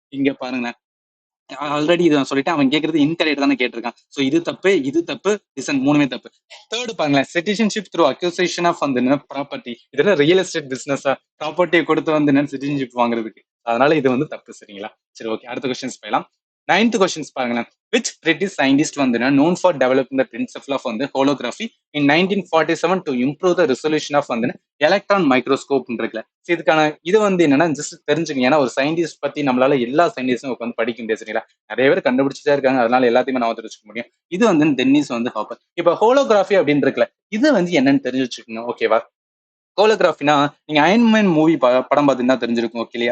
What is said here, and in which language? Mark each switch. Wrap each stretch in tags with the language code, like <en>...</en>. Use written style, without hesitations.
<ta>இங்க பாருங்களேன், ஆல்ரெடி இதை நான் சொல்லிட்டேன், அவன் கேட்கறது இன்கரெக்ட் தானே கேட்டிருக்கான். ஸோ இது தப்பு, இது தப்பு, ரிசன் மூணுமே தப்பு. தேர்ட் பாருங்களேன், சிட்டிசன்ஷிப் த்ரூ அக்யூசேஷன் ஆஃப் வந்து ப்ராப்பர்ட்டி. இதெல்லாம் ரியல் எஸ்டேட் பிசினஸா, ப்ராப்பர்ட்டியை கொடுத்து வந்து சிட்டிசன்ஷிப் வாங்குறதுக்கு. அதனால இது வந்து தப்பு சரிங்களா. சரி ஓகே, அடுத்த கொஸ்டின்ஸ் போயிடலாம். 9th கொஸ்டின்ஸ் பாருங்களேன்.</ta> <en>which British scientist</en> <ta>வந்து</ta> <en>known for developing the principle of வந்து holography in 1947 to improve the resolution of வந்து electron microscope</en> <ta>இருக்குல்ல. இதுக்கான இது வந்து என்னன்னா ஜஸ்ட் தெரிஞ்சுங்க. ஏன்னா ஒரு சயின்டிஸ்ட் பத்தி நம்மளால எல்லா சயின்டிஸ்டும் உட்காந்து படிக்க முடியாது சரிங்களா. நிறைய பேர் கண்டுபிடிச்சுட்டே இருக்காங்க, அதனால எல்லாத்தையுமே நான் வச்சுக்க முடியும். இது வந்து டென்னிஸ் வந்து ஹாப்பர். இப்ப ஹோலோகிராஃபி அப்படின்னு இருக்குல்ல, இது வந்து என்னன்னு தெரிஞ்சு வச்சுக்கணும் ஓகேவா. ஹோலோகிராஃபினா நீங்க அயன்மேன் மூவி படம் பார்த்தீங்கன்னா தெரிஞ்சிருக்கும் ஓகே.</ta>